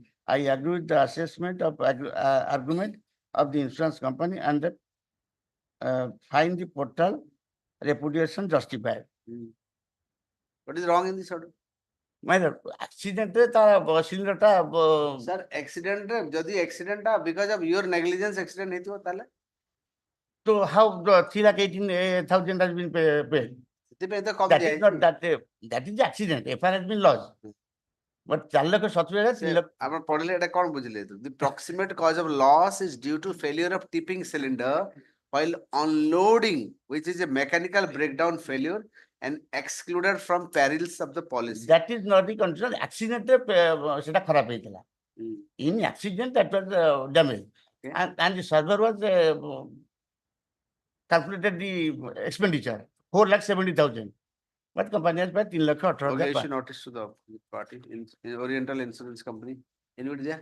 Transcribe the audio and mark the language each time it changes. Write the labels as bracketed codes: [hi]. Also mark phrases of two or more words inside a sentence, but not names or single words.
[en] I agree with the assessment of argument of the insurance company and find the portal repudiation justified. What is wrong in this order? Accident cylinder sir, accident accident because of your negligence accident [or] ହେଇଥିବ ତାହେଲେ [en] so how 3,18,000 has been paid? That is not that is the accident. FR has been lost. But 4,70,000 [or] ଆପଣ ପଢିଲେ ଏଟା କଣ ବୁଝିଲେ? [en] The proximate cause of loss is due to failure of tipping cylinder while unloading, which is a mechanical breakdown failure and excluded from perils of the policy. That is not the condition. [or] Accident ସେଟା ଖରାପ ହେଇଥିଲା. [en] In accident that was damaged. Okay. And the server was calculated the expenditure 4,70,000. But company has paid 3,18,000. Okay, issue notice to the party in Oriental Insurance Company. Anybody there?